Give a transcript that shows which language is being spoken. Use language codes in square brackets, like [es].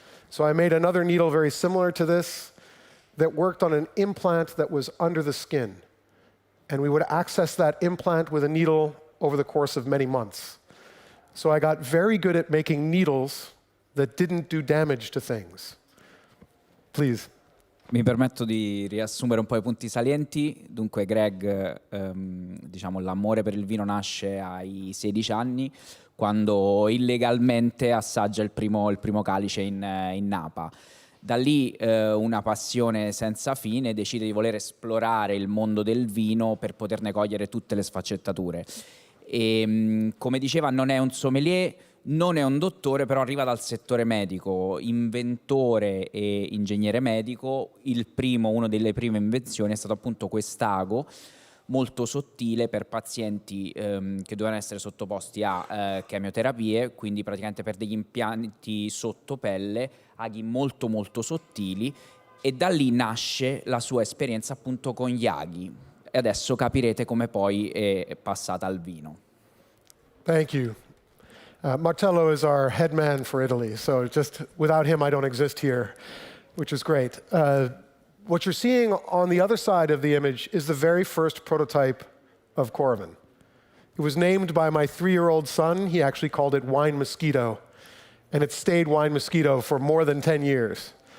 [en] So I made another needle very similar to this that worked on an implant that was under the skin. And we would access that implant with a needle over the course of many months. So I got very good at making needles that didn't do damage to things. Please. [it] Mi permetto di riassumere un po' i punti salienti. Dunque Greg, diciamo, l'amore per il vino nasce ai 16 anni, quando illegalmente assaggia il primo calice in Napa. Da lì una passione senza fine, decide di voler esplorare il mondo del vino per poterne cogliere tutte le sfaccettature. E come diceva, non è un sommelier, non è un dottore, però arriva dal settore medico, inventore e ingegnere medico. Una delle prime invenzioni è stato appunto quest'ago molto sottile per pazienti che dovevano essere sottoposti a chemioterapie, quindi praticamente per degli impianti sotto pelle, aghi molto molto sottili, e da lì nasce la sua esperienza appunto con gli aghi. E adesso capirete come poi è passata al vino. [en] Thank you. Martello is our head man for Italy, so just without him I don't exist here, which is great. What you're seeing on the other side of the image is the very first prototype of Coravin. It was named by my 3-year-old son. He actually called it Wine Mosquito, and it stayed Wine Mosquito for more than 10 years.